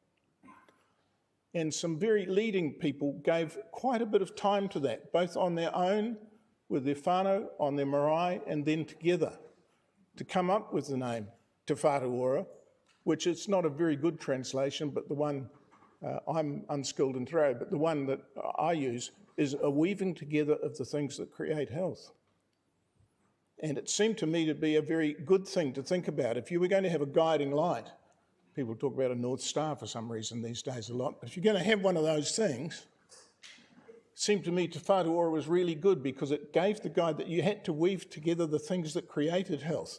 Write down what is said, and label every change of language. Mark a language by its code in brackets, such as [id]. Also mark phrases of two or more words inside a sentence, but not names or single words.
[en] And some very leading people gave quite a bit of time to that, both on their own, with their whānau, on their marae, and then together, to come up with the name Te Whātua Ora, which is not a very good translation, but the one, I'm unskilled in [mi] te reo, [en] but the one that I use is a weaving together of the things that create health. And it seemed to me to be a very good thing to think about. If you were going to have a guiding light, people talk about a North Star for some reason these days a lot, but if you're going to have one of those things, it seemed to me Te Whātua Ora was really good because it gave the guide that you had to weave together the things that created health.